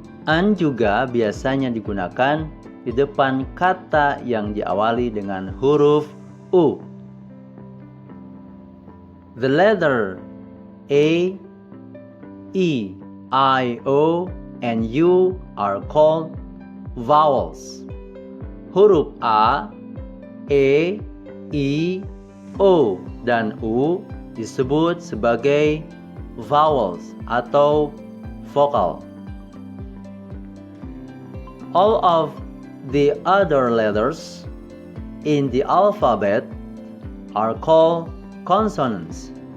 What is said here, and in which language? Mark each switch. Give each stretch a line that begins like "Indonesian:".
Indonesian: An juga biasanya digunakan di depan kata yang diawali dengan huruf U.
English: The letter A, E, I, O, and U are called vowels.
Indonesian: Huruf A, E, I, O, dan U disebut sebagai vowels atau vokal.
English: All of the other letters in the alphabet are called consonants.